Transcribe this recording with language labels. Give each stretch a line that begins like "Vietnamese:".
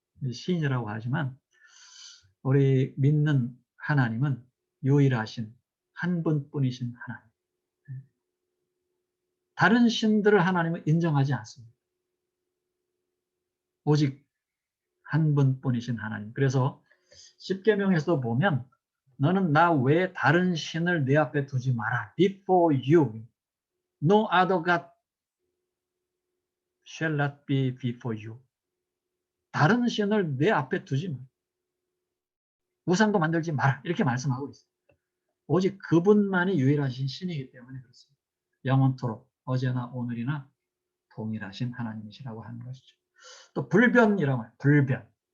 Korean: 시인이라고 하지만 우리 믿는 하나님은 유일하신 한 분뿐이신 하나님. 다른 신들을 하나님은 인정하지 않습니다. 오직 한 분뿐이신 하나님. 그래서 십계명에서도 보면 너는 나 외에 다른 신을 내 앞에 두지 마라.
English: Before you, no other God shall not be before you.
Korean: 다른 신을 내 앞에 두지 마라. 우상도 만들지 마라. 이렇게 말씀하고 있어요. 오직 그분만이 유일하신 신이기 때문에 그렇습니다. 영원토록 어제나 오늘이나 동일하신 하나님이시라고 하는 것이죠. 또 불변이라고 해요. 불변.